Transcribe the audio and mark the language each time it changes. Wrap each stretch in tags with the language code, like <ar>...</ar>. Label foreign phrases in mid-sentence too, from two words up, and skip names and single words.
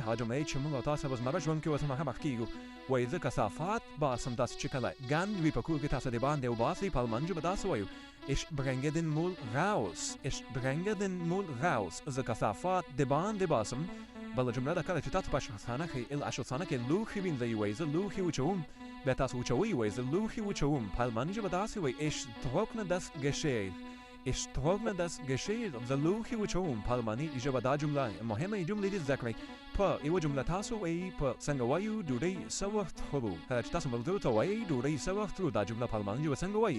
<ps>هغه جملې چې موږ او تاسو په روزمره ژوند کې ورته مخامخ کېږو. وایي زه کثافات باسم، داسې چې کله ګند وي په کور کې تاسو د باندې وباسئ. په الماني ژبه داسې وایو</ps> <de>Ich bringe den Müll raus. Ich bringe den Müll raus.</de> <ps>زه کثافات د باندې باسم. بله جمله ده کله چې تاسو په اشپزخانه کې لوښي وینځئ وایي زه لوښي وچوم. بیا تاسو وچوئ وایي زه لوښي وچوم. په الماني ژبه داسې وایي</ps> <de>Ich trockne das Geschirr. Ich trockne das Geschirr.</de> <ps>زه لوښي وچوم. په الماني ژبه دا جمله مهمه جملې دي زده کړئ. په یوه جمله تاسو وایي په څنګه وایو ډوډۍ څه وخت خورو. کله چې تاسو ملګرو ته وایئ ډوډۍ څه وخت خورو، دا جمله په الماني ژبه څنګه وایي؟</ps>